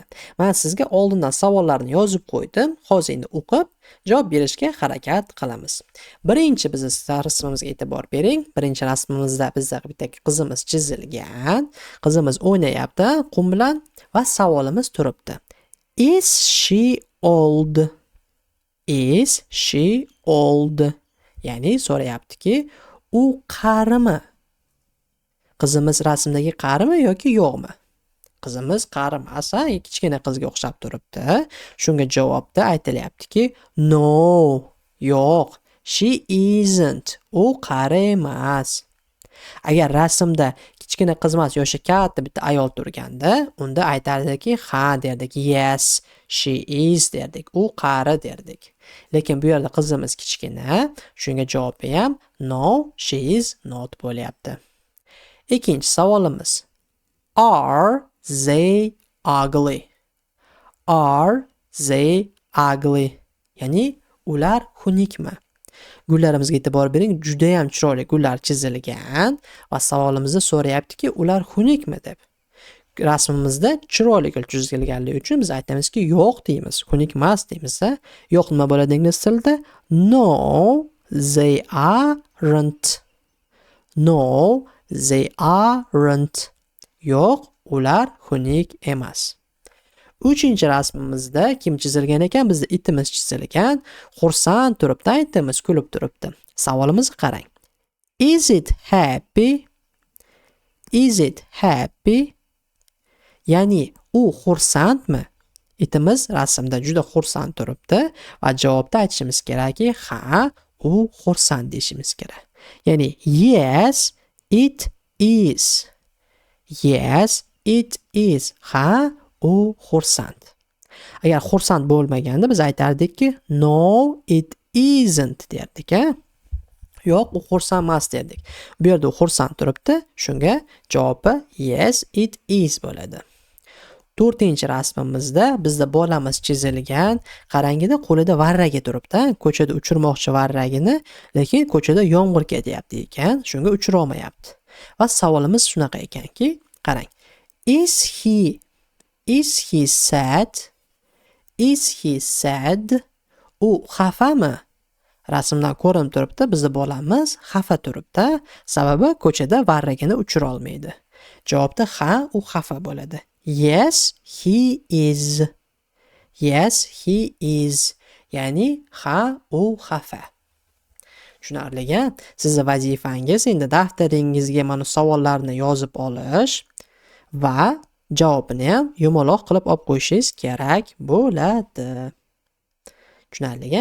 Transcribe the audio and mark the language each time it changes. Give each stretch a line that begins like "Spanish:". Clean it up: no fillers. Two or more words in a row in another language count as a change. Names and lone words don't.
Uzbek: Men sizga oldindan savollarni yozib qo'ydim. Hozir endi o'qib javob berishga harakat qilamiz. Birinchi bizning rasmimizga e'tibor bering. Birinchi rasmimizda bizda bitta qizimiz chizilgan. Qizimiz o'ynayapti qum bilan va savolimiz turibdi.
English: Is she old? Is she old?
Uzbek: Ya'ni so'rayaptiki, u qarimi? Qizimiz rasmdagi qarimi yoki yo'qmi? Qizimiz qari emas, kichkina qizga o'xshab turibdi. Shunga javobda aytilyaptiki, no, yo'q,
English: she isn't.
Uzbek: U qari emas. Agar rasmda kichkina qiz emas, yoshi katta bitta ayol turganda, unda aytardiki, ha derdik,
English: yes, she is derdik.
Uzbek: U qari derdik. Lekin bu yerda qizimiz kichkina, shunga javobi ham
English: no, she is not
Uzbek: bo'lyapti. Ikkinchi savolimiz.
English: Are they ugly? Are they ugly?
Uzbek: Ya'ni ular xunukmi? Gullarimizga e'tibor bering, juda ham chiroyli gullar chizilgan va savolimizda so'rayaptiki, ular xunukmi deb. Rasmimizda chiroyli gul chizilganligi uchun biz aytamizki, yo'q deymiz, xunuk emas deymiz. Yo'q nima bo'ladi ingliz tilida?
English: No, they aren't. No, they aren't.
Uzbek: Yo'q, ular xunuk emas. Uchinchi rasmimizda kim chizilgan ekan? Bizda itimiz chizilgan. Xursand turibdi, itimiz kulib turibdi. Savolimizga qarang.
English: Is it happy? Is it happy?
Uzbek: Ya'ni u xursandmi? Itimiz rasmda juda xursand turibdi va javobda aytishimiz kerakki, ha, u xursand deyishimiz kerak.
English: Ya'ni yes, it is. Yes, it is.
Uzbek: Ha, u xursand. Agar xursand bo'lmaganda biz aytardikki,
English: no, it isn't
Uzbek: derdik, Yo'q, u xursand emas derdik. Bu yerda u xursand turibdi, shunga javobi
English: yes, it is
Uzbek: bo'ladi. 4-rasmimizda bizda bolamiz chizilgan. Qarangida qo'lida varraga turibdi. Ko'chada uchirmoqchi varragini, lekin ko'chada yomg'ir ketyapti ekan, shunga uchira olmayapti. Va savolimiz shunaqa ekanki, qarang.
English: Is he sad? Is he sad?
Uzbek: U xafami? Rasmdan ko'rinib turibdi, bizda bolamiz xafa turibdi. Sababi ko'chada varragini uchira olmaydi. Javobda ha, u xafa bo'ladi.
English: Yes, he is. Yes, he is.
Uzbek: Ya'ni ha, u xafa. Tushunarli. Sizning vazifangiz endi daftaringizga mana savollarni yozib olish va javobini ham yumaloq qilib olib qo'yishingiz kerak bo'ladi. Tushunarli.